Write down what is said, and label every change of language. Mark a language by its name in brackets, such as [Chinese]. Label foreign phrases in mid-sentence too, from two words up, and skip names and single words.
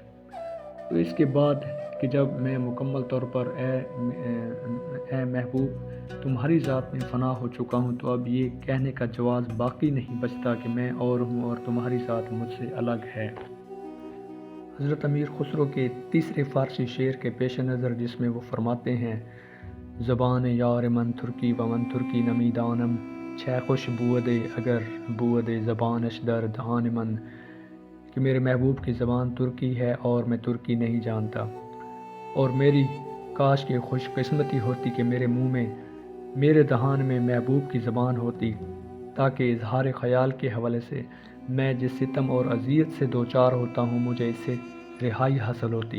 [Urdu] تو اس کے بعد کہ جب میں مکمل طور پر اے محبوب تمہاری ذات میں فنا ہو چکا ہوں، تو اب یہ کہنے کا جواز باقی نہیں بچتا کہ میں اور ہوں اور تمہاری ذات مجھ سے الگ ہے۔ حضرت امیر خسرو کے تیسرے فارسی شعر کے پیش نظر، جس میں وہ فرماتے ہیں: [Persian] زبان یار من ترکی و من ترکی نمی دانم، چھ خوش بودے اگر بودے زبانش در دہان من، [Urdu] کہ میرے محبوب کی زبان ترکی ہے اور میں ترکی نہیں جانتا، اور میری کاش کہ خوش قسمتی ہوتی کہ میرے منہ میں، میرے دہان میں محبوب کی زبان ہوتی، تاکہ اظہار خیال کے حوالے سے میں جس ستم اور اذیت سے دوچار ہوتا ہوں مجھے اس سے رہائی حاصل ہوتی۔